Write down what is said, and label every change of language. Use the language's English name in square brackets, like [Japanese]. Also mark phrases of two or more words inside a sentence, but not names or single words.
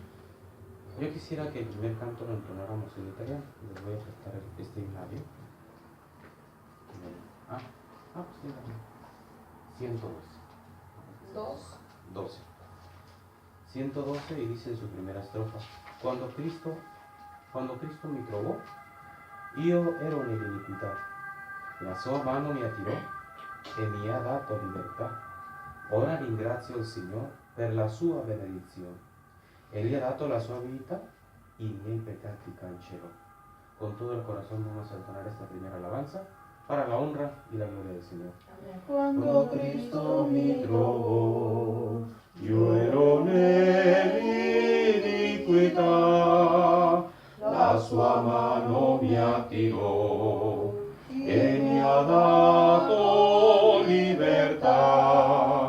[Spanish] Yo quisiera que el primer canto lo entonáramos en italiano. Les voy a prestar este himnario. Pues dígame. 112. 12. 112, y dice en su primera estrofa: [Italian] Quando Cristo mi trovò, io ero nell'iniquità, la sua mano mi attirò e mi ha dato libertà. Ora ringrazio il Signore per la sua benedizione. Él ha dato la sua vita, y i miei peccati cancellò. [Spanish] Con todo el corazón vamos a entonar esta primera alabanza para la honra y la gloria del Señor. [Italian] Quando Cristo mi trovò, io ero nell'iniquità, la sua mano mi attirò e mi ha dato libertà.